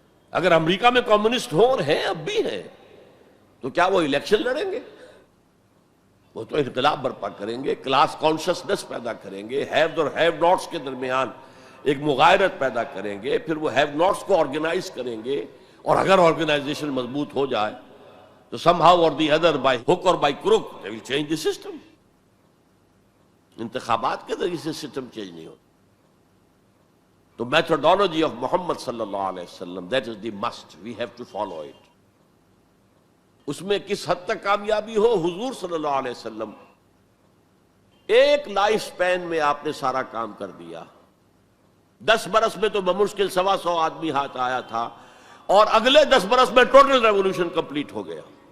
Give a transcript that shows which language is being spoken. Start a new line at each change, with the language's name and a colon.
Urdu: اگر امریکہ میں کمیونسٹ ہو اور ہیں، اب بھی ہیں، تو کیا وہ الیکشن لڑیں گے؟ وہ تو انقلاب برپا کریں گے، کلاس کانشسنس پیدا کریں گے، ہیوز اور ہیو ناٹس کے درمیان ایک مغایرت پیدا کریں گے، پھر وہ ہیو ناٹس کو آرگنائز کریں گے. اور اگر آرگنائزیشن مضبوط ہو جائے تو
English: somehow or the other, by hook or by crook, they will change the system.
Urdu: انتخابات کے ذریعے سے سسٹم چینج نہیں ہوتا. تو میتھڈالوجی آف محمد صلی اللہ علیہ وسلم،
English: that is the must, we have to follow it.
Urdu: اس میں کس حد تک کامیابی ہو، حضور صلی اللہ علیہ وسلم ایک لائف سپین میں آپ نے سارا کام کر دیا. 10 برس میں تو بمشکل 125 آدمی ہاتھ آیا تھا، اور اگلے 10 برس میں ٹوٹل ریولوشن کمپلیٹ ہو گیا.